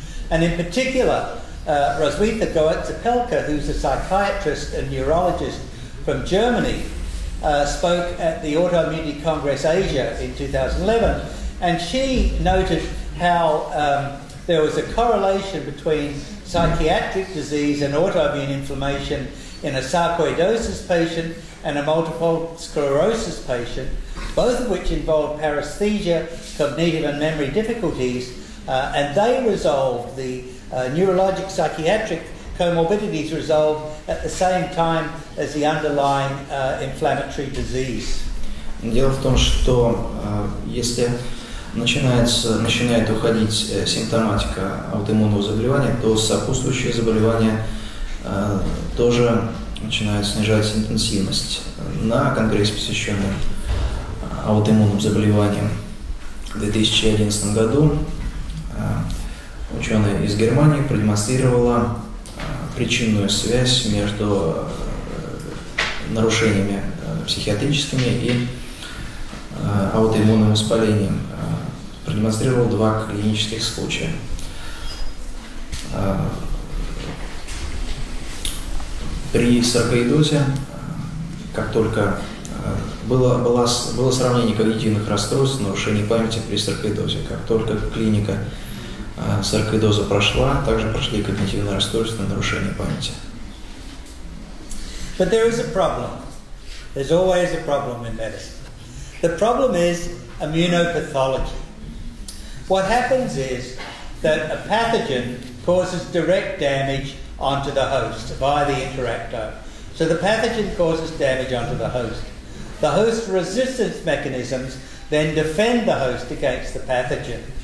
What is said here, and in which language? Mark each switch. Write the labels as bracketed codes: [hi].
[en] And in particular, Roswitha Goetze-Pelka, who's a psychiatrist and neurologist from Germany, spoke at the Autoimmunity Congress Asia in 2011, and she noted how there was a correlation between psychiatric disease and autoimmune inflammation in a sarcoidosis patient and a multiple sclerosis patient, both of which involved paresthesia, cognitive and memory difficulties, and they resolved, the neurologic psychiatric comorbidities resolved at the same time as the underlying inflammatory disease. [ru] Дело в том, что если начинает уходить симптоматика аутоиммунного заболевания, то сопутствующие заболевания тоже начинают снижать интенсивность. На конгрессе, посвященном аутоиммунным заболеваниям в 2011 году, ученая из Германии продемонстрировала причинную связь между нарушениями психиатрическими и аутоиммунным воспалением. Продемонстрировал 2 клинических случая. При саркоидозе, как только было сравнение когнитивных расстройств, нарушений памяти при саркоидозе, как только клиника саркоидоза прошла, также прошли когнитивные расстройства и нарушения памяти. [en] But there is a problem. There's always a problem in medicine. The problem is immunopathology. What happens is that a pathogen causes direct damage onto the host via the interactome. So the pathogen causes damage onto the host. The host resistance mechanisms then defend the host against the pathogen.